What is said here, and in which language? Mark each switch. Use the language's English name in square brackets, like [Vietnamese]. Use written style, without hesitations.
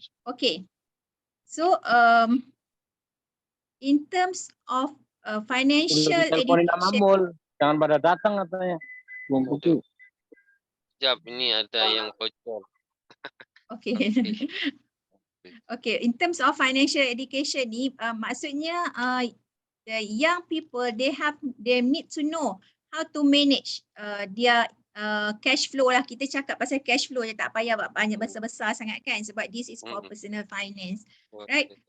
[English] Okay, so in terms of financial education, [Malay] jangan pada datang katanya. Belum buku. Sekejap, ini ada yang bocor. [English] Okay. Okay, in terms of financial education ni, maksudnya the young people, they need to know how to manage their cash flow lah. [Malay] Kita cakap pasal cash flow je, tak payah banyak besar-besar sangat kan, sebab [English] this is for personal finance, right?